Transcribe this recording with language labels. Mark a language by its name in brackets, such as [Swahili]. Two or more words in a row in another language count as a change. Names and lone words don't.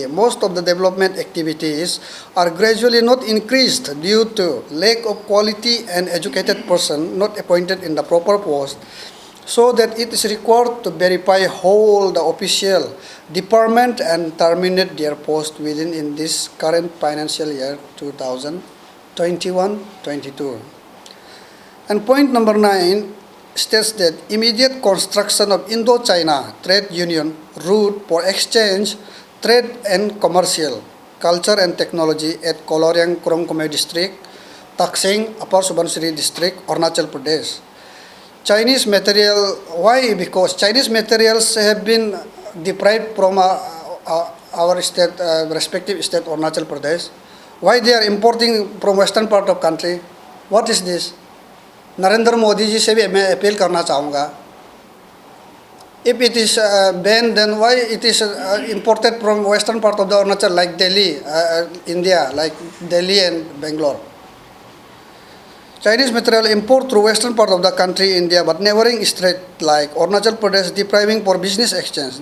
[English] Most of the development activities are gradually not increased due to lack of quality and educated person not appointed in the proper post, so that it is required to verify whole the official department and terminate their post within in this current financial year 2021-22. And point number 9 states that immediate construction of Indo-China Trade Union route for exchange, trade and commercial, culture and technology at Koloriang Kurongkumei District, Taksing, Upper Subansiri District, Arunachal Pradesh. Chinese material, why? Because Chinese materials have been deprived from our state, respective state Arunachal Pradesh. Why they are importing from western part of country? What is this? [Hindi] नरेंद्र मोदी जी से भी मैं अपील करना चाहूँगा. [English] If it is banned, then why it is imported from western part of the Arunachal, like Delhi, India, like Delhi and Bangalore. Chinese material import through western part of the country, India, but neighboring state like Arunachal Pradesh depriving for business exchange.